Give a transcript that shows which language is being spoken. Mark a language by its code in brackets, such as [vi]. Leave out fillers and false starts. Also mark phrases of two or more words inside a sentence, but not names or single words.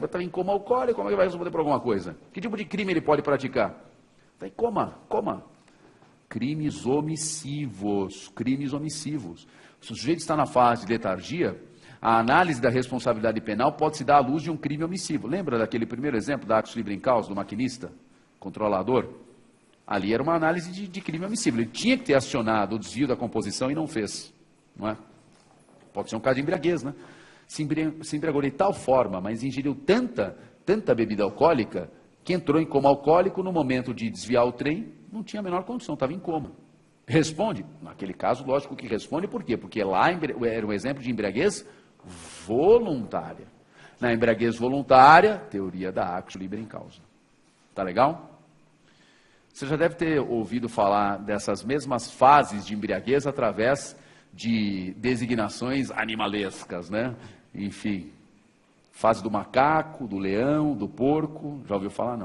[pt] Estava em coma alcoólico, como é que vai responder por alguma coisa? Que tipo de crime ele pode praticar? Está em coma. Crimes omissivos. Se o sujeito está na fase de letargia, a análise da responsabilidade penal pode se dar à luz de um crime omissivo. Lembra daquele primeiro exemplo da [la] actus libri in causa, [pt] do maquinista, controlador? Ali era uma análise de crime omissivo. Ele tinha que ter acionado o desvio da composição e não fez. Não é? Pode ser um caso de embriaguez, né? Se embriagou de tal forma, mas ingeriu tanta bebida alcoólica, que entrou em coma alcoólico no momento de desviar o trem, não tinha a menor condição, estava em coma. Responde? Naquele caso, lógico que responde, por quê? Porque lá era um exemplo de embriaguez voluntária. Na embriaguez voluntária, teoria da [la] actus libri in causa. [pt] Tá legal? Você já deve ter ouvido falar dessas mesmas fases de embriaguez através de designações animalescas, né? Enfim, fase do macaco, do leão, do porco, já ouviu falar?